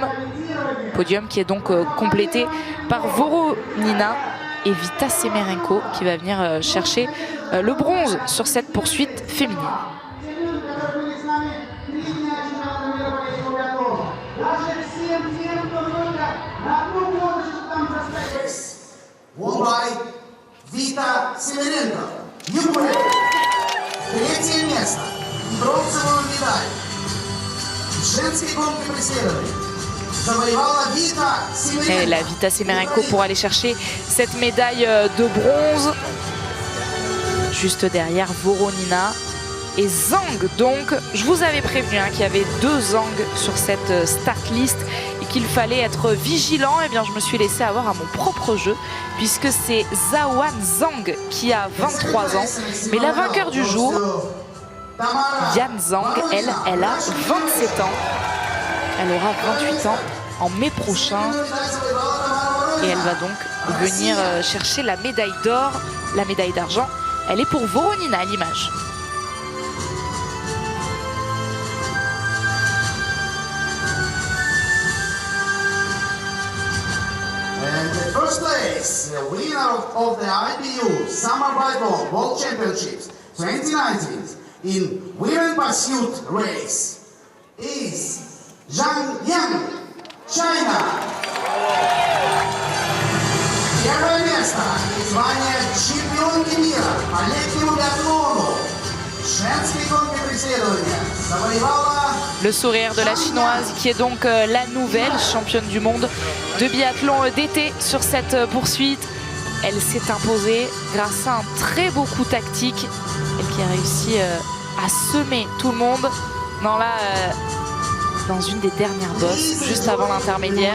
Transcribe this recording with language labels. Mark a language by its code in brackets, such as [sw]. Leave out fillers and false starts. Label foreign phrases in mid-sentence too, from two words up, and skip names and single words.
[fr] Podium qui est donc complété par Voronina et Vita Semerenko qui va venir chercher le bronze sur cette poursuite féminine. Vita Semerenko, Ukraine. [ru] Третье место. Бронзовую медаль. Женской гонки преследования. [fr] Et la Vita Semerenko pour aller chercher cette médaille de bronze. Juste derrière Voronina et Zhang. Donc, je vous avais prévenu qu'il y avait 2 Zhang sur cette start list et qu'il fallait être vigilant. Et bien, je me suis laissé avoir à mon propre jeu puisque c'est Zhaohan Zhang qui a 23 ans. Mais la vainqueur du jour, Yan Zhang, elle a 27 ans. Elle aura 28 ans en mai prochain et elle va donc venir chercher la médaille d'or, la médaille d'argent. Elle est pour Voronina à l'image. [en] And the first place, the winner of the IBU Summer Biathlon World Championships 2019 in Women Pursuit Race is Zhang Yan, China. [ru] Первое место. Звание чемпионки мира по летнему биатлону. Женской гонки преследования завоевала... [fr] Le sourire de la chinoise qui est donc la nouvelle championne du monde de biathlon d'été sur cette poursuite. Elle s'est imposée grâce à un très beau coup tactique. Elle qui a réussi à semer tout le monde dans une des dernières bosses, juste avant l'intermédiaire.